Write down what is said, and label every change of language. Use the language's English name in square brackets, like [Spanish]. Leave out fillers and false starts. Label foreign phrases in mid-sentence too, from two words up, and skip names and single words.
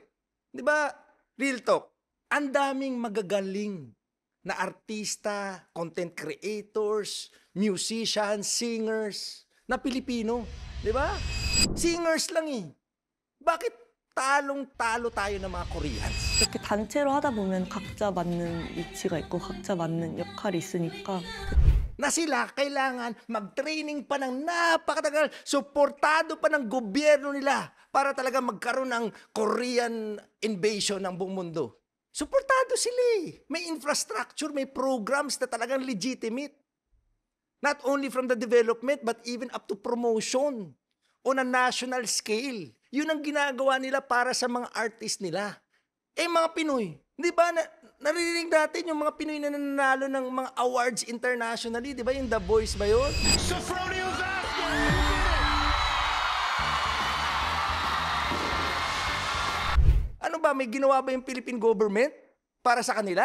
[Filipino] Di ba, [English] real talk, [Filipino] ang daming magagaling na artista, [English] content creators, [Filipino] musicians, singers, na Pilipino. Di ba? Singers lang eh. Bakit talong-talo tayo ng mga Koreans? [Korean] 이렇게 단체로 하다 보면 각자 맞는 위치가 있고 각자 맞는 역할이 있으니까 [Filipino] Na sila kailangan mag-training pa ng napakatagal, suportado pa ng gobyerno nila para talaga magkaroon ng [English] Korean invasion [Filipino] ng buong mundo. Suportado sila eh. May infrastructure, may programs na talagang legitimate. [English] Not only from the development, but even up to promotion on a national scale. [Filipino] Yun ang ginagawa nila para sa mga artist nila. Eh mga Pinoy, di ba naririnig natin yung mga Pinoy na nanalo ng mga [English] awards internationally, [Filipino] di ba yung The Voice ba yun? Ano ba, may ginawa ba yung [English] Philippine government [Filipino] para sa kanila?